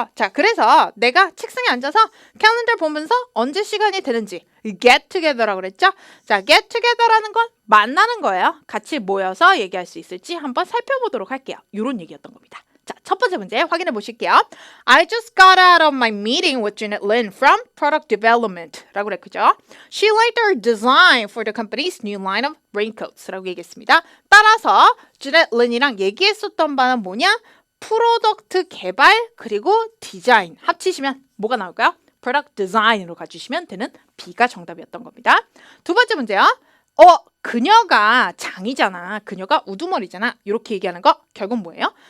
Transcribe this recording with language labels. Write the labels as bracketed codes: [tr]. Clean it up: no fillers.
[ko] 자, 그래서 내가 책상에 앉아서 캘린더 보면서 언제 시간이 되는지 [en] get together [ko] 라고 그랬죠? 자, get together라는 건 만나는 거예요. 같이 모여서 얘기할 수 있을지 한번 살펴보도록 할게요. 이런 얘기였던 겁니다. 자, 첫 번째 문제 확인해 보실게요. [en] I just got out of my meeting with Janet Lin from Product Development [ko] 라고 그랬죠. [en] She liked our design for the company's new line of raincoats [ko] 라고 얘기했습니다. 따라서 Janet Lin이랑 얘기했었던 바는 뭐냐? 프로덕트 개발 그리고 디자인 합치시면 뭐가 나올까요? Product Design으로 가주시면 되는 B가 정답이었던 겁니다. 두 번째 문제요. 그녀가 장이잖아. 그녀가 우두머리잖아. 이렇게 얘기하는 거 결국 뭐예요?